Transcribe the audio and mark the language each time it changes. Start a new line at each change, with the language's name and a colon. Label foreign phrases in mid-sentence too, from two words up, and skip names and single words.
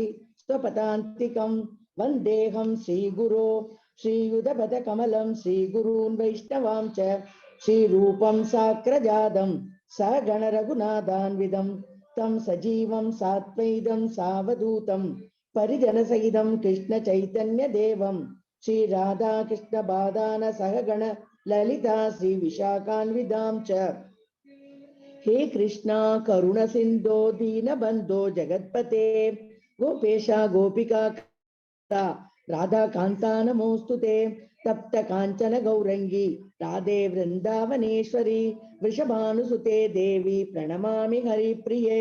Sanskrit: स्वपदान्तिकं वन्देऽहं श्री गुरोः श्रीयुतपद कमलं श्री गुरून् वैष्णवांश्च श्री रूपं साग्रजातं सहगण रघुनाथान्वितं तं सजीवं साद्वैतं सावधूतं परिजन सहितं कृष्ण चैतन्य देवं श्री राधा कृष्ण पादान् सहगण ललिता श्री विशाखान्वितांश्च. हे कृष्णा करुण सिंधो दीन बंधो जगत्पते गोपेशा गोपिका राधा कांता नमोस्तुते. तप्त कांचन गौरंगी राधे वृंदावनेश्वरी वृषभानुसुते देवी प्रणमामि हरिप्रिये.